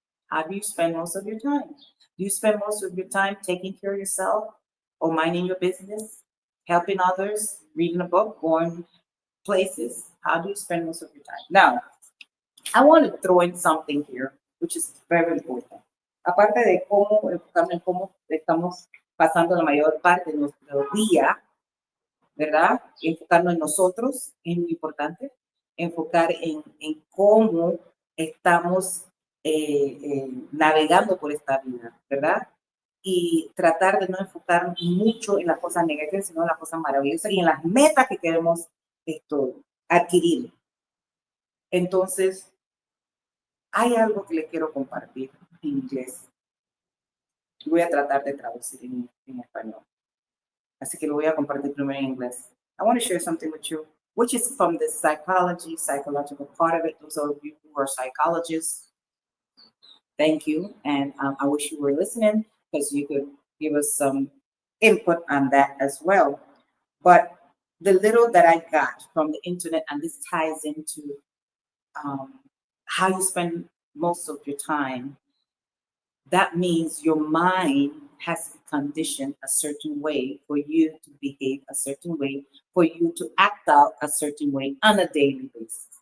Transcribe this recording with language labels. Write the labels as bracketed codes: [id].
[en] How do you spend most of your time? Do you spend most of your time taking care of yourself or minding your business, helping others, reading a book, going places? How do you spend most of your time? Now, I want to throw in something here, which is very important. [es] Aparte de cómo enfocarnos en cómo estamos pasando la mayor parte de nuestro día, ¿verdad? Enfocarnos en nosotros es muy importante. Enfocar en cómo estamos navegando por esta vida, ¿verdad? Y tratar de no enfocar mucho en las cosas negativas, sino en las cosas maravillosas y en las metas que queremos adquirir. Entonces, hay algo que les quiero compartir en inglés. Voy a tratar de traducir en español. Así que lo voy a compartir primero en inglés. [en] I want to share something with you, which is from the psychological part of it. Those of you who are psychologists, thank you. And I wish you were listening because you could give us some input on that as well. But the little that I got from the internet, and this ties into how you spend most of your time, that means your mind has to condition a certain way for you to behave a certain way, for you to act out a certain way on a daily basis.